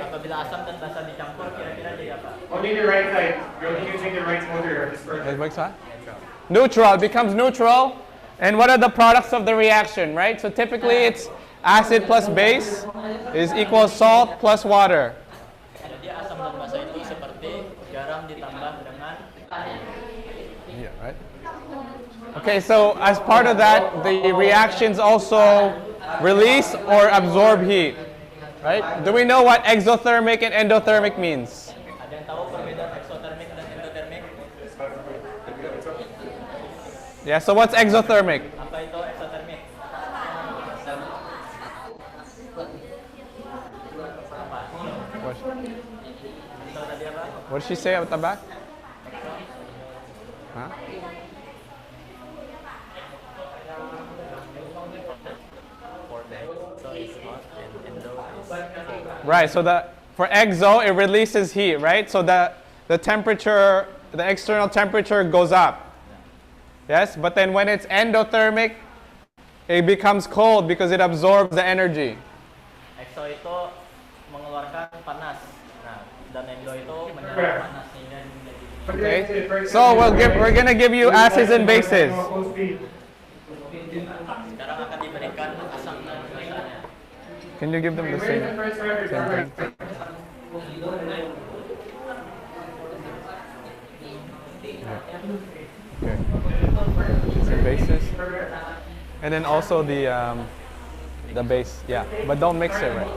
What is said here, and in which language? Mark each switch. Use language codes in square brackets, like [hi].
[id] apabila asam dan basa dicampur kira-kira jadi apa? [en] Only the right side. You're only using the right motor of this person. It makes what? Neutral. It becomes neutral. And what are the products of the reaction, right? So typically it's acid plus base is equals salt plus water. [id] Jadi asam dan basa itu seperti garam ditambah dengan [en] Yeah, right? Okay, so as part of that, the reactions also release or absorb heat, right? Do we know what exothermic and endothermic means? [id] ada yang tahu perbedaan eksotermik dan endotermik? [en] Yeah, so what's exothermic? [id] Apa itu eksotermik? Apa? [en] What, [id] Ekso tadi apa? [en] what did she say at the back? Huh? So it's hot and endo is cold. Right, so for exo, it releases heat, right? So the temperature, the external temperature goes up. Yes, but then when it's endothermic, it becomes cold because it absorbs the energy. [id] Exo itu mengeluarkan panas. Nah, dan endo itu menyerap panas sehingga menjadi [en] Okay, so we're gonna give you acids and bases. [id] sekarang akan diberikan asam dan basanya. [en] Can you give them the same thing? Okay. Acids and bases, and then also the base. Yeah, but don't mix it, right?